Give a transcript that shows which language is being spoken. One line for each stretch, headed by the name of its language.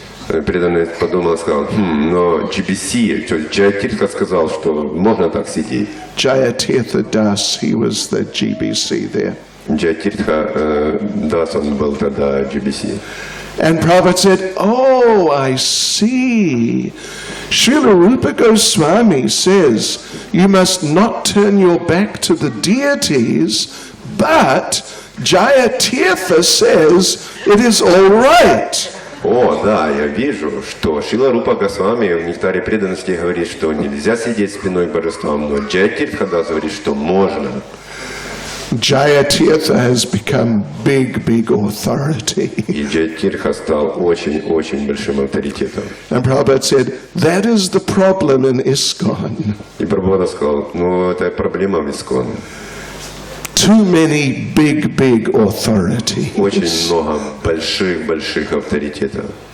Russian: Преданный подумал, сказал, но GBC, то есть Джаятиртха сказал, что можно так сидеть.
English: Jayatirtha Das, he was the GBC there.
Russian: Джаятиртха Das, он был тогда GBC.
English: And Prabhupada said, oh, I see. Srila Rupa Goswami says, you must not turn your back to the deities, but Jayatirtha says it is all right.
Russian: О, да, я вижу, что Шила Рупа Госвами в Нектаре преданности говорит, что нельзя сидеть спиной к божествам, но Джаятиртха Das говорит, что можно.
English: Jayatirtha has become big authority.
Russian: И Джаятиртха стал очень большим авторитетом.
English: And Prabhupada said, that is the problem in ISKCON.
Russian: И Прабхупада сказал, ну это проблема в ИСККОН.
English: Too many big authorities.
Russian: Очень много больших авторитетов.